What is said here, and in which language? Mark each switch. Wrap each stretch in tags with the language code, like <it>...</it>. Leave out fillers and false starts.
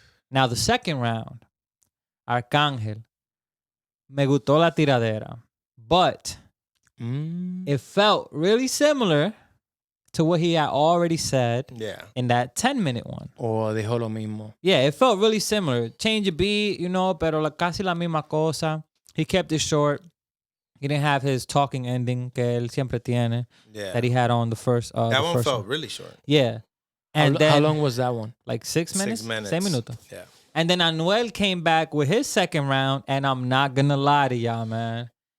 <en>Now the second round, Arcangel,</en> <es>me gustó la tiradera,</es> <en>but it felt really similar to what he had already said Yeah. in that 10-minute one.</en> <es>Oh, dijo lo mismo.</es> <en>Yeah, it felt really similar. Change a beat,</en> <es>pero casi la misma cosa.</es> <en>He kept it short. He didn't have his talking ending</en> <es>que él siempre tiene</es> <en>Yeah. that he had on the first. That the one first felt really short. Yeah, and How then long was that one? like 6 minutes. 6 minutes.</en> <es>6 minutos.</es> <en>Yeah. And then Anuel came back with his second round, and I'm not gonna lie to y'all, man.</en>